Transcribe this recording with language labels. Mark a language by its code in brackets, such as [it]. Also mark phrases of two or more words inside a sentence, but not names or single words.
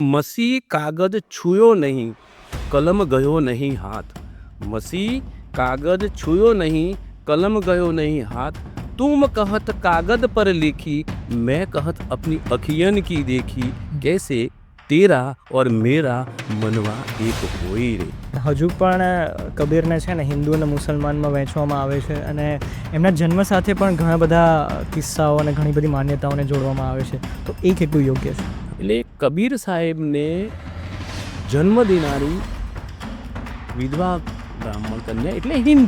[hi] मसी कागज छूयो नहीं, कलम गयो नहीं हाथ. मसी कागज छूयो नहीं, कलम गयो नहीं हाथ. तुम कहत कागज पर लिखी, मैं कहत अपनी अखियन की देखी. कैसे तेरा और मेरा मनवा एक होई रे. [gu] હજુ પણ કબીરને છે ને હિન્દુ અને મુસલમાનમાં વહેંચવામાં આવે છે અને એમના જન્મ સાથે પણ ઘણા બધા કિસ્સાઓ અને ઘણી બધી માન્યતાઓને જોડવામાં આવે છે. તો એ કેટલું યોગ્ય છે? એટલે કબીર સાહેબને જન્મ દેનારી વિધવા બ્રાહ્મણ કન્યા એટલે હિન્દુ.